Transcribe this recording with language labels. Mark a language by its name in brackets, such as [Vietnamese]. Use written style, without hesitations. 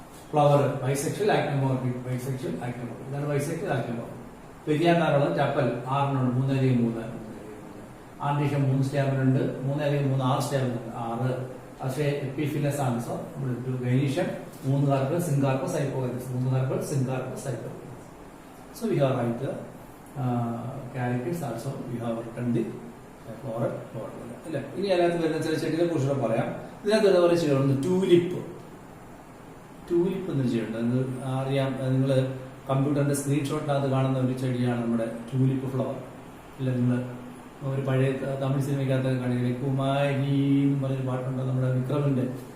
[Malayalam] Flower bisexual actinomorphic, bisexual actinomorphic. ഇതാണ് bisexual actinomorphic. പെരിയാന്താറുള്ളത് chappal 6 3 അധികം 3. ആൻഡീഷ്യം 3 സ്റ്റാമിനുണ്ട്, 3 അധികം 3 6 സ്റ്റാമിനുണ്ട് 6. പക്ഷേ എപ്പിഫിലസ് ആണ്. So gynoecium 3 carpal, syncarpous, hypogynous. 3 carpal, syncarpous, hypogynous. [English] So we have write characters also we have written the floral formula. [Malayalam] അല്ലേ? ഇനി അതിനകത്ത് വരുന്ന ചില ചെടികളെ കുറിച്ചുള്ള പറയാം. ഇതിനകത്ത് ഇതുപോലെ ചെടികളുണ്ട്. ട്യൂലിപ്പ് എന്നൊരു ചെടിയുണ്ട്. അത് അറിയാം, നിങ്ങൾ കമ്പ്യൂട്ടറിന്റെ സ്ക്രീൻഷോട്ടിനകത്ത് കാണുന്ന ഒരു ചെടിയാണ് നമ്മുടെ ട്യൂലിപ്പ് ഫ്ലവർ. ഇല്ല, നിങ്ങൾ ഒരു പഴയ തമിഴ് സിനിമയ്ക്കകത്ത് കാണിക്കുന്നത് കുമാരി എന്ന് പറഞ്ഞൊരു പാട്ടുണ്ട് നമ്മുടെ വിക്രമിന്റെ.